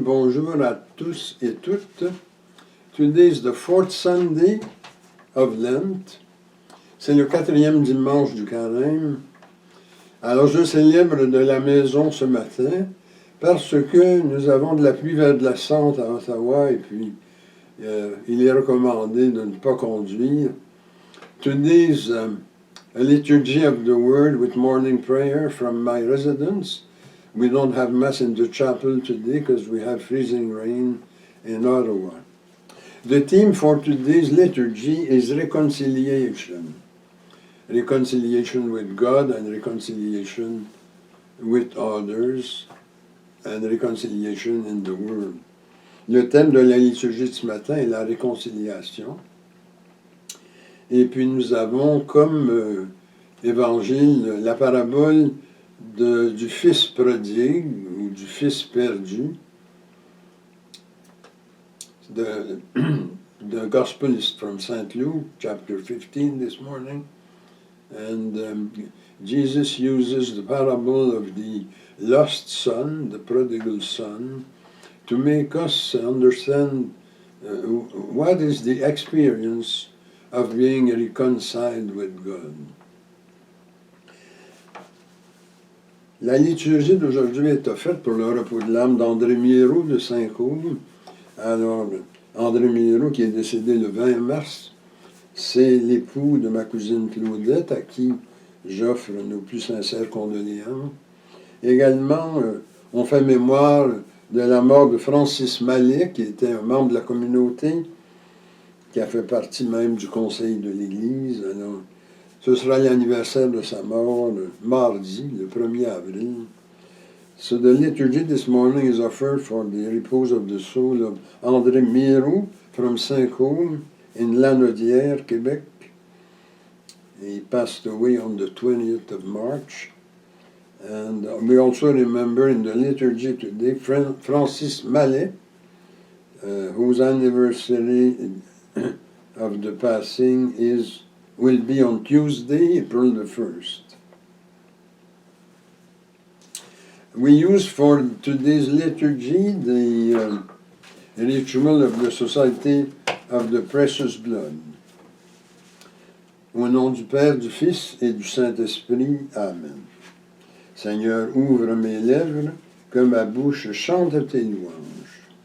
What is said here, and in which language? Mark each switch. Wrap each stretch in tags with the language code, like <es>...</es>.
<fr>Bonjour à tous et toutes.</fr> <en>Today is the fourth Sunday of Lent.</en> <fr>C'est le 4e dimanche du carême. Alors, je célèbre de la maison ce matin parce que nous avons de la pluie verglaçante à Ottawa et puis il est recommandé de ne pas conduire.</fr> <en>Today's a liturgy of the word with morning prayer from my residence. We don't have Mass in the chapel today because we have freezing rain in Ottawa. The theme for today's liturgy is reconciliation. Reconciliation with God and reconciliation with others and reconciliation in the world.</en> <fr>Le thème de la liturgie de ce matin est la réconciliation. Et puis nous avons comme évangile la parabole du fils prodigue ou du fils perdu.</fr> <en>The gospel is from St. Luke, chapter 15 this morning. And Jesus uses the parable of the lost son, the prodigal son, to make us understand what is the experience of being reconciled with God.</en> <fr>La liturgie d'aujourd'hui est offerte pour le repos de l'âme d'André Miraud de Saint-Côme. Alors, André Miraud, qui est décédé le 20 mars, c'est l'époux de ma cousine Claudette, à qui j'offre nos plus sincères condoléances. Également, on fait mémoire de la mort de Francis Mallet, qui était un membre de la communauté, qui a fait partie même du conseil de l'Église. Alors, ce sera l'anniversaire de sa mort mardi, le 1er avril.</fr> <en>So the liturgy this morning is offered for the repose of the soul of André Miraud from Saint-Côme in Lanaudière, Quebec. He passed away on the 20th of March. And we also remember in the liturgy today Francis Mallet, whose anniversary of the passing will be on Tuesday, April the 1st. We use for today's liturgy the ritual of the Society of the Precious Blood.</en> <fr>Au nom du Père, du Fils et du Saint-Esprit. Amen. Seigneur, ouvre mes lèvres, que ma bouche chante tes louanges.</fr>